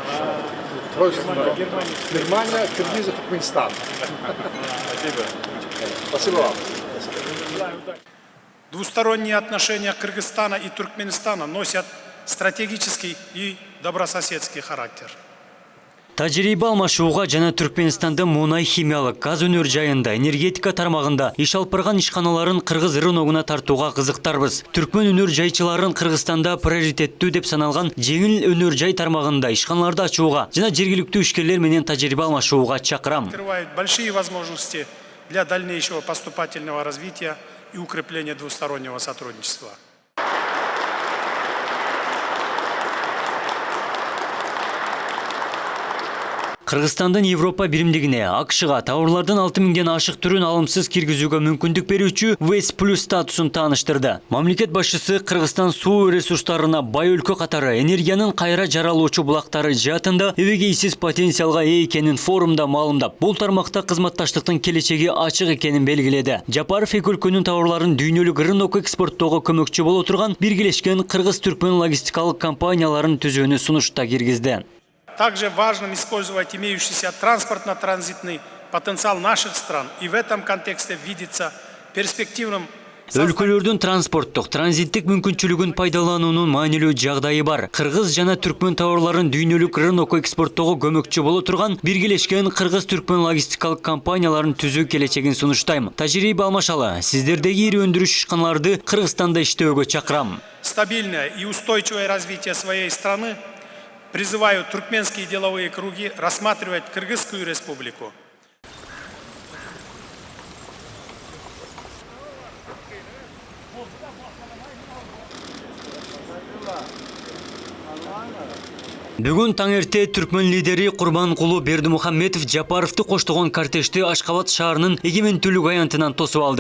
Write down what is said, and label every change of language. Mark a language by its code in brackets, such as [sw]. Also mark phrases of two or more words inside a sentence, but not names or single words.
[ru] Германия, Киргизия, Туркменистан. Спасибо. Спасибо вам. Двусторонние отношения Кыргызстана и Туркменистана носят стратегический и добрососедский характер. [ky] Тажрыйба алмашууга жана Түркменстандын муунай, химиялык, газ өнөр жайында, энергетика тармагында иш алып барган ишканаларын кыргыз рыногуна тартууга кызыктарбыз. Түркмен өнөр жайчыларын Кыргызстанда приоритеттүү деп саналган жеңил өнөр жай тармагында ишканаларды ачууга жана жергиликтүү ишкерлер менен тажрыйба алмашууга чакырам. [ru] Открывает большие возможности для дальнейшего поступательного развития и укрепления двустороннего сотрудничества. [ky] Кыргызстандын Европа биримдигине, АКШга товарлардын 6000ден ашык түрүн алымсыз киргизүүгө мүмкүндүк берүүчү ВЭС плюс статусун тааныштырды. Мамлекет башчысы Кыргызстан суу ресурстарына бай өлкө катары энергиянын кайра жаралуучу булактары жаатында эбегейсиз потенциалга ээ экенин форумда маалымдап, бул тармакта кызматташтыктын келечеги ачык экенин белгиледи. Жапаров эки өлкөнүн товарларын дүйнөлүк рынокко экспорттоого көмөкчү боло турган биргелешкен Кыргыз-Түркмен логистикалык компанияларын түзүүнү сунушта киргизди. [ru] Также важно использовать имеющийся транспортно-транзитный потенциал наших стран, и в этом контексте видится перспективным. [ky] Өлкөлөрдүн транспорттук, транзиттик мүмкүнчүлүгүн пайдалануунун маанилүү жагдайы бар. Кыргыз жана Түркмен товарларын дүйнөлүк рынокко экспорттоого көмөкчү боло турган биргелешкен Кыргыз-Түркмен логистикалык компанияларын түзүү келечегин сунуштайм. Тажрыйба алмашалы, сиздердеги ири өндүрүш ишканаларды Кыргызстанда иштөөгө чакырам. [ru] Стабильное и устойчивое развитие своей страны призываю туркменские деловые круги рассматривать Кыргызскую республику [ky] Бүгүн таң эрте Түркмен лидери Курбанкулу Бердимухамедов Жапаровду коштогон кортежди Ашхабад шаарынын эгемендүүлүк аянтынан тосуп алды.